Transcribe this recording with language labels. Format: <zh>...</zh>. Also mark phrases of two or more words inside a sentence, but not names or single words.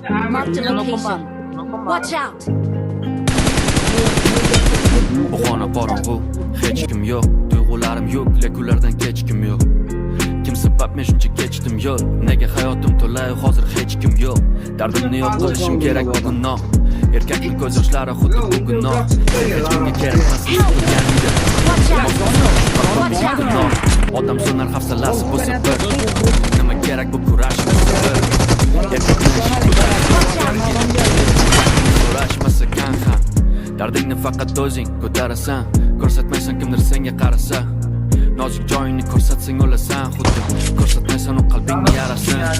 <en>Marked a location. Watch out.</en> <uz>Bu xona qorong'u, hech kim yo'q. Tuyg'ularim yo'q, lek ulardan kech kim yo'q. Kim sabab men shuncha kechdim yo'l? Nega hayotim to'la, hozir hech kim yo'q? Dardimni yo'q qilishim kerak bu gunoh. Erkakni ko'z yoshlari xuddi bu gunoh. Hech kimga kerak emas, his qilganingda.</uz> <en>Watch out. Watch out.</en> <uz>Gunoh. Odam so'nar hafsalasi bo'lsa bir. Nima kerak bu kurash, bu sabr? Erkakni ishi ko'tarish. So'rashmasagan ham. Dardingni faqat o'zing ko'tarasan. Ko'rsatmaysan kimdir senga qarasa. Nozik joyingni ko'rsatsang o'lasan, xuddi ko'rsatmaysan u qalbingni yarasin.</uz>